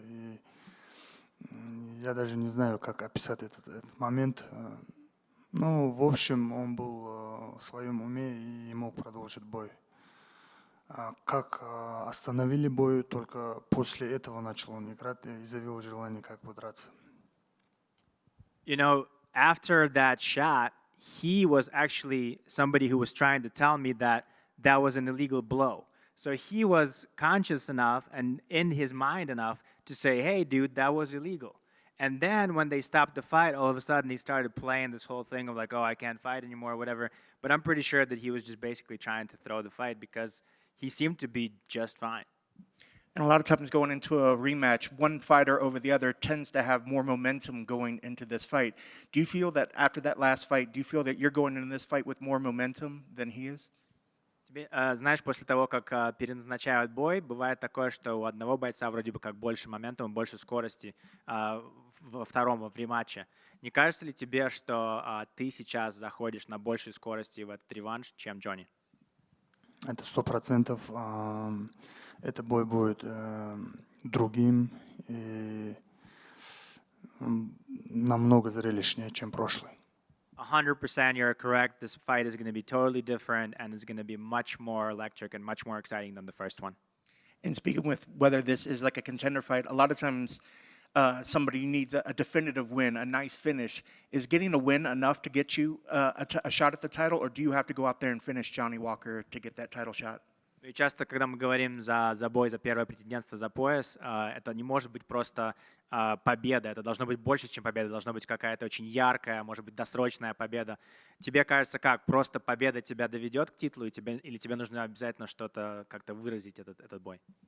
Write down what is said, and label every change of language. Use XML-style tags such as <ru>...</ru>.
<ru>И я даже не знаю, как описать этот момент. Ну, в общем, он был в своем уме и мог продолжить бой. Как остановили бой, только после этого начал он играть и изъявил желание как бы драться.</ru> <en>You know, after that shot, he was actually somebody who was trying to tell me that that was an illegal blow. So he was conscious enough and in his mind enough to say, hey, dude, that was illegal. And then when they stopped the fight, all of a sudden he started playing this whole thing of like, oh, I can't fight anymore, or whatever. But I'm pretty sure that he was just basically trying to throw the fight because he seemed to be just fine. And a lot of times going into a rematch, one fighter over the other tends to have more momentum going into this fight. Do you feel that after that last fight, do you feel that you're going into this fight with more momentum than he is?</en> <ru>Знаешь, после того, как переназначают бой, бывает такое, что у одного бойца вроде бы как больше моментума, больше скорости во втором, в рематче. Не кажется ли тебе, что ты сейчас заходишь на большей скорости в этот реванш, чем Джонни? Это 100%. Этот бой будет другим и намного зрелищнее, чем прошлый.</ru> <en>100% you're correct. This fight is going to be totally different and it's going to be much more electric and much more exciting than the first one. And speaking with whether this is like a contender fight, a lot of times somebody needs a definitive win, a nice finish. Is getting a win enough to get you a shot at the title, or do you have to go out there and finish Johnny Walker to get that title shot?</en> <ru>И часто, когда мы говорим за бой, за первое претендентство за пояс, это не может быть просто победа, это должно быть больше, чем победа, должна быть какая-то очень яркая, может быть, досрочная победа. Тебе кажется, как просто победа тебя доведет к титулу, или тебе нужно обязательно что-то как-то выразить этот бой?</ru>